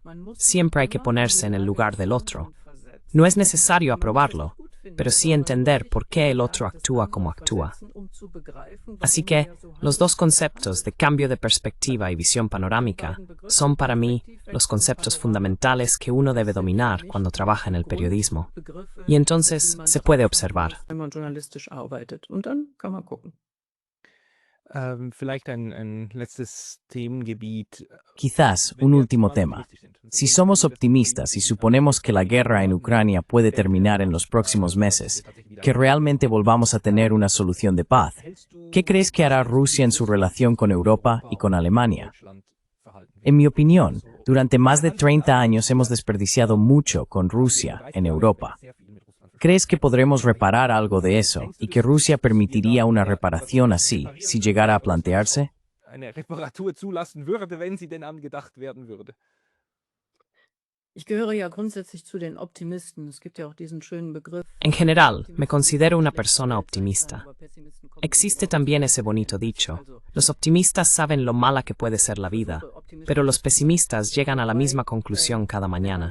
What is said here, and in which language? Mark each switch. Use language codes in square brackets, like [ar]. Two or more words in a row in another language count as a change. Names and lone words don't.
[es] Siempre hay que ponerse en el lugar del otro. No es necesario aprobarlo, pero sí entender por qué el otro actúa como actúa. Así que, los dos conceptos de cambio de perspectiva y visión panorámica son para mí los conceptos fundamentales que uno debe dominar cuando trabaja en el periodismo. Y entonces se puede observar. [de] Vielleicht ein letztes Themengebiet. [es] Quizás un último tema. Si somos optimistas y suponemos que la guerra en Ucrania puede terminar en los próximos meses, que realmente volvamos a tener una solución de paz, ¿qué crees que hará Rusia en su relación con Europa y con Alemania? En mi opinión, durante más de 30 años hemos desperdiciado mucho con Rusia en Europa. ¿Crees que podremos reparar algo de eso y que Rusia permitiría una reparación así si llegara a plantearse? [de] Eine Reparatur zulassen würde, wenn sie denn angedacht werden würde. [es] En general, me considero una persona optimista. Existe también ese bonito dicho: los optimistas saben lo mala que puede ser la vida, pero los pesimistas llegan a la misma conclusión cada mañana.